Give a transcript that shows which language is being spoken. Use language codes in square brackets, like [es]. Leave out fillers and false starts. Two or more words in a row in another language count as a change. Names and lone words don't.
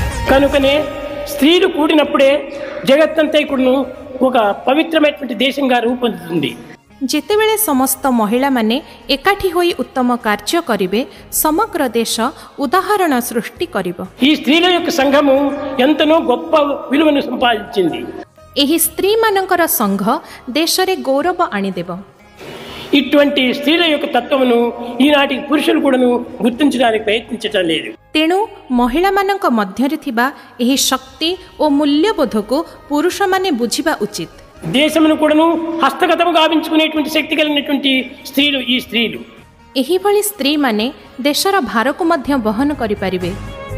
[te] కనుకనే స్త్రీలు కూడినప్పుడే జగత్తంతా కూడాను ఒక పవిత్రమైనటువంటి దేశంగా రూపొందుతుంది. [or] ଯେତେବେଳେ ସମସ୍ତ ମହିଳାମାନେ ଏକାଠି ହୋଇ ଉତ୍ତମ କାର୍ଯ୍ୟ କରିବେ ସମଗ୍ର ଦେଶ ଉଦାହରଣ ସୃଷ୍ଟି କରିବ. [te] ఈ స్త్రీల యొక్క సంఘము ఎంతనో గొప్ప విలువను సంపాదించింది. [or] ଏହି ସ୍ତ୍ରୀମାନଙ୍କର ସଂଘ ଦେଶରେ ଗୌରବ ଆଣିଦେବ. [te] ఇటువంటి స్త్రీల యొక్క తత్వమును ఈనాటికి పురుషులు కూడాను గుర్తించడానికి ప్రయత్నించటం లేదు. [or] ତେଣୁ ମହିଳାମାନଙ୍କ ମଧ୍ୟରେ ଥିବା ଏହି ଶକ୍ତି ଓ ମୂଲ୍ୟବୋଧକୁ ପୁରୁଷମାନେ ବୁଝିବା ଉଚିତ. [te] దేశమును కూడాను హస్తగతము గావించుకునేటువంటి శక్తి కలిగినటువంటి స్త్రీలు ఈ స్త్రీలు. [or] ଏହିଭଳି ସ୍ତ୍ରୀମାନେ ଦେଶର ଭାରକୁ ମଧ୍ୟ ବହନ କରିପାରିବେ.